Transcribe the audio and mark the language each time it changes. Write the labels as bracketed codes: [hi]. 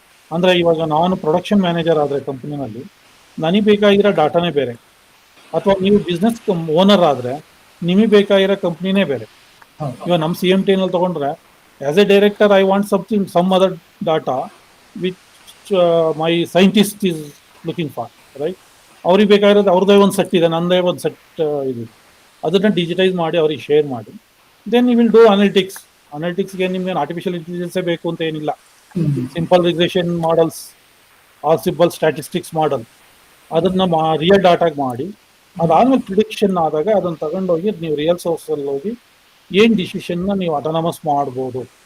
[kn] ಅಂದರೆ ಇವಾಗ ನಾನು ಪ್ರೊಡಕ್ಷನ್ ಮ್ಯಾನೇಜರ್ ಆದರೆ ಕಂಪ್ನಿನಲ್ಲಿ ನನಗೆ ಬೇಕಾಗಿರೋ ಡಾಟಾನೇ ಬೇರೆ, ಅಥವಾ ನೀವು ಬಿಸ್ನೆಸ್ ಓನರ್ ಆದರೆ ನಿಮಗೆ ಬೇಕಾಗಿರೋ ಕಂಪ್ನಿನೇ ಬೇರೆ. ಇವಾಗ ನಮ್ಮ CMTI ತೊಗೊಂಡ್ರೆ [en] As a director, I want something, some other data which my scientist is looking for, right? [kn] ಅವ್ರಿಗೆ ಬೇಕಾಗಿರೋದು ಅವ್ರದ್ದೇ ಒಂದು ಸೆಟ್ ಇದೆ, ನನ್ನದೇ ಒಂದು ಸೆಟ್ ಇದೆ. ಅದನ್ನ ಡಿಜಿಟೈಸ್ ಮಾಡಿ ಅವ್ರಿಗೆ ಶೇರ್ ಮಾಡಿ, [en] Then you will do analytics. [kn] ಅನಾಲಿಟಿಕ್ಸ್ಗೆ ನಿಮ್ಗೆ ಆರ್ಟಿಫಿಷಿಯಲ್ ಇಂಟೆಲಿಜೆನ್ಸೇ ಬೇಕು ಅಂತ ಏನಿಲ್ಲ. Simple regression models are simple statistics ಮಾಡಲ್ ಅದನ್ನ ರಿಯಲ್ ಡಾಟಾಗಿ ಮಾಡಿ, ಅದಾದ್ಮೇಲೆ ಪ್ರಿಡಿಕ್ಷನ್ ಆದಾಗ ಅದನ್ನ ತಗೊಂಡೋಗಿ ನೀವು ರಿಯಲ್ ಸೋರ್ಸಲ್ಲಿ ಹೋಗಿ ಏನು ಡಿಸಿಷನ್ನ ನೀವು ಅಟಾನಮಸ್ ಮಾಡ್ಬೋದು.